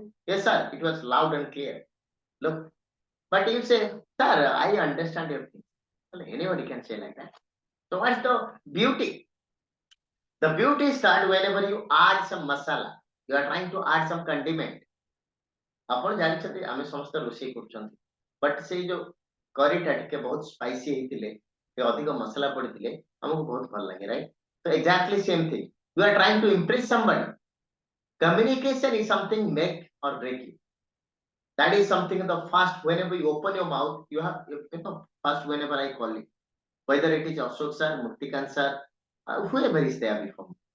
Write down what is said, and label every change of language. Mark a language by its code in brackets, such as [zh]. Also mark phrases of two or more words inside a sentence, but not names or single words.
[en] Yes, sir. It was loud and clear. Look, but you say, sir, I understand your thing. Well, anybody can say like that. So what's the beauty? The beauty is that whenever you add some masala, you are trying to add some condiment. [or] ଆପଣ ଜାଣିଛନ୍ତି ଆମେ ସମସ୍ତେ ରୋଷେଇ କରୁଛନ୍ତି ବଟ୍ ସେଇ ଯୋଉ କରିଟା ଟିକେ ବହୁତ ସ୍ପାଇସି ହେଇଥିଲେ ଟିକେ ଅଧିକ ମସଲା ପଡିଥିଲେ ଆମକୁ ବହୁତ ଭଲ ଲାଗେ ରାଇଟ୍ [en] so exactly same thing you are trying to impress somebody communication is something make or break you that is something the first whenever you open your mouth you know first whenever I call you whether it is Ashok sir Muktikant sir whoever is there before me.